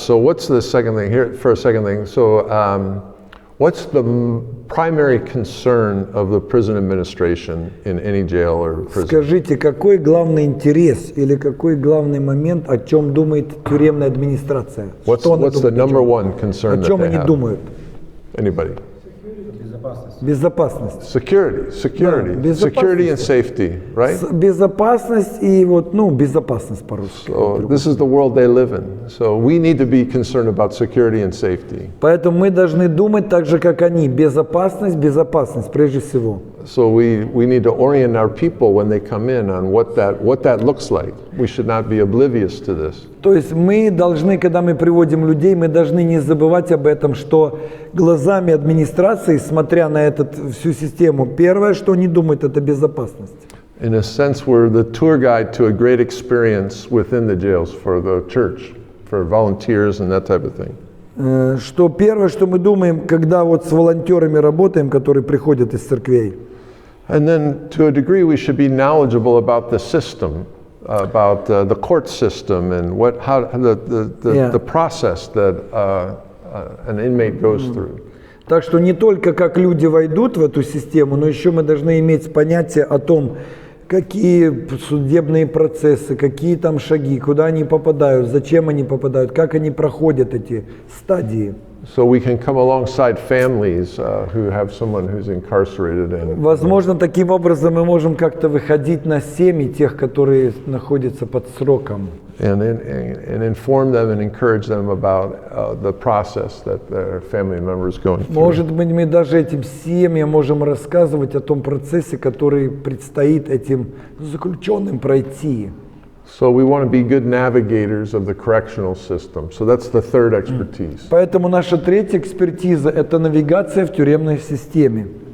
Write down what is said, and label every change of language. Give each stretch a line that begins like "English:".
English: So what's the second thing here? For a second thing, so what's the primary concern of the prison administration in any jail or prison?
Russian: Скажите, какой главный интерес или какой главный момент, о чем думает тюремная администрация?
English: What's the number one concern
Russian: О
English: that
Russian: чем
English: they
Russian: они
English: have?
Russian: думают?
English: Anybody?
Russian: Безопасность.
English: Security, security,
Russian: Да,
English: security and
Russian: безопасность.
English: safety, right?
Russian: Безопасность и вот, ну, безопасность по-русски.
English: So this is the world they live in. So we need to be concerned about security and safety.
Russian: Поэтому мы должны думать так же, как они. Безопасность, безопасность, прежде всего.
English: So we need to orient our people when they come in on what that looks like. We should not be oblivious to this.
Russian: То есть мы должны, когда мы приводим людей, мы должны не забывать об этом, что глазами администрации, смотря на всю систему, первое, что они думают, это безопасность.
English: In a sense, we're the tour guide to a great experience within the jails for the church, for volunteers and that type of thing.
Russian: Что первое, что мы думаем, когда вот с волонтерами работаем, которые приходят из церквей.
English: And then, to a degree, we should be knowledgeable about the system, about the court system, and the process that an inmate goes through.
Russian: Так что не только как люди войдут в эту систему, но еще мы должны иметь понятие о том, какие судебные процессы, какие там шаги, куда они попадают, зачем они попадают, как они проходят эти стадии.
English: So we can come alongside families who have someone who's incarcerated.
Russian: Возможно, таким образом мы можем как-то выходить на семьи тех, которые находятся под сроком.
English: And inform them and encourage them about the process that their family members going through.
Russian: Может быть, мы даже этим семьям можем рассказывать о том процессе, который предстоит этим заключенным пройти.
English: So we want to be good navigators of the correctional system. So that's the third expertise.
Russian: Поэтому наша третья экспертиза – это навигация в тюремной системе.